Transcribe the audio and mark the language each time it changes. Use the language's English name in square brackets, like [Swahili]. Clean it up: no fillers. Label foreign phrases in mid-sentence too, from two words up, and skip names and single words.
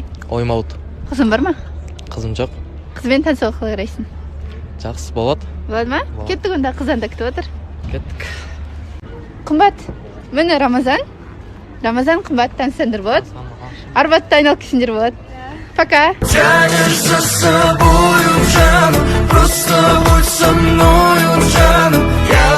[Kazakh] Оймауыт. Қызың бар ма? Қызым жоқ. Қызбен танысуға қалай қарайсың? Жақсы болады. Болады ма? Болады. Кеттік онда, қыздан да күтіп отыр. Кеттік. Қымбат. Міне Рамазан, қымбат, танысаңдар болады. Арбатта айналып келсеңдер болады. Пока. [Russian] Тянешь за собою, жаным, просто будь со мною, жаным.